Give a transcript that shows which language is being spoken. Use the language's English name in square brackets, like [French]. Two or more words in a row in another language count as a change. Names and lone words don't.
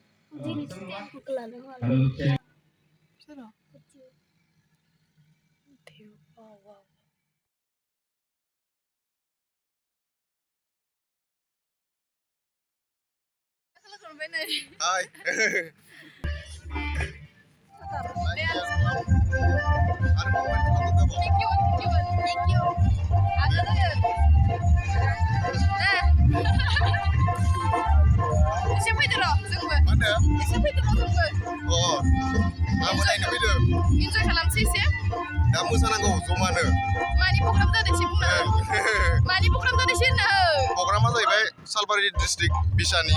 [English] Hai. Thank you. [Bodo] Eसे फैदो र' जोंबो एसे फैदो र' जोंबो आंबो नायनो फैदों इन्जय खालामसै एसे दा मोसानांगौ जमानो मानि प्रग्राम जादों एसे बुंना हो मानि प्रग्राम जादों एसे होनना हो प्रग्रामा जाहैबाय सालबारि डिस्ट्रिक्ट बिसानि